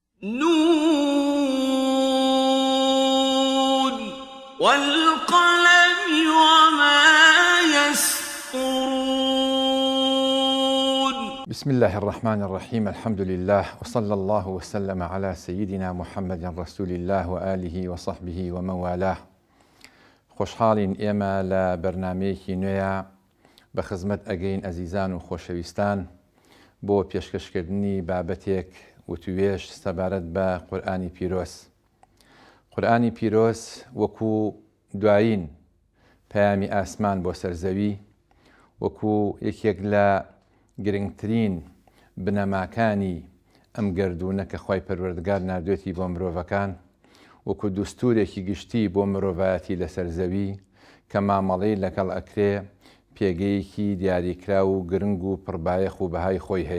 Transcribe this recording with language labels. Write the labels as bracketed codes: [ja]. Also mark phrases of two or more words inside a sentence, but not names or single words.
[ar] نون والقلم وما يسطرون. بسم الله الرحمن الرحيم. الحمد لله وصلى الله وسلم على سيدنا محمد رسول الله وآله وصحبه ومن والاه. [ckb] خوشحالین ئێمە لە بەرنامەیەکی نوێیە بە خزمەت ئەگەین ئەزیزان و خۆشەویستان بۆ پێشکەشکردنی بابەتێک وتوێژ سەبارەت بە قورئانی پیرۆز. قورئانی پیرۆز وەکو دوایین پەیامی ئاسمان بۆ سەرزەوی، وەکو یەکێک لە گرنگترین بنەماکانی ئەم گەردوونە کە خوای پەروەردگار ناردوێتی بۆ مرۆڤەکان، وەکو دوستورێکی گشتی بۆ مرۆڤایەتی لەسەر زەوی کە مامەڵەی لەگەڵ ئەکرێ پێگەیەکی دیاریکرا و گرنگ و پڕبایەخ و بەهای خۆی هەیە.